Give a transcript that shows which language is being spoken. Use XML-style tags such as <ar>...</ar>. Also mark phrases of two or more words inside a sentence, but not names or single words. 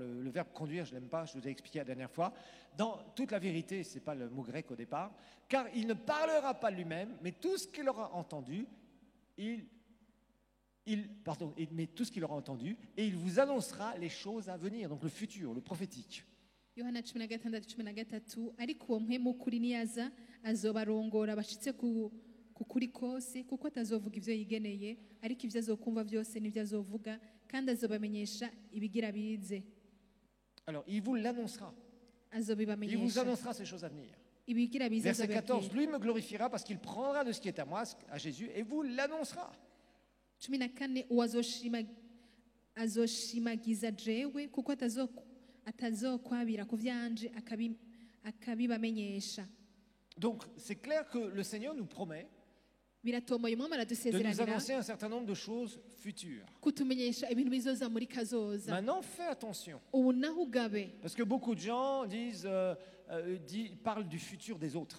<fr>Le verbe conduire, je ne l'aime pas, je vous ai expliqué la dernière fois. Dans toute la vérité, ce n'est pas le mot grec au départ, car il ne parlera pas lui-même, mais tout ce qu'il aura entendu, mais tout ce qu'il aura entendu, et il vous annoncera les choses à venir, donc le futur, le prophétique.</fr> <rn>Yohana 16:13 ariko uwo mpwemu w'ukuri niyaza azobarongora bashitse ku kuri kose kuko atazovuga ivyo yigeneye ariko ivyo azokumva byose nivyo azovuga kandi azobamenyesha ibigira bize.</rn> <fr>Alors il vous l'annoncera. Il vous annoncera ces choses à venir. Verset 14, lui me glorifiera parce qu'il prendra de ce qui est à moi, à Jésus, et vous l'annoncera.</fr> <rn>14 azoshimagiza jewe kuko atazokwabira ku vyanje akabibamenyesha.</rn> <fr>Donc c'est clair que le Seigneur nous promet de nous annoncer un certain nombre de choses futures. Maintenant, fais attention. Parce que beaucoup de gens parlent du futur des autres.</fr>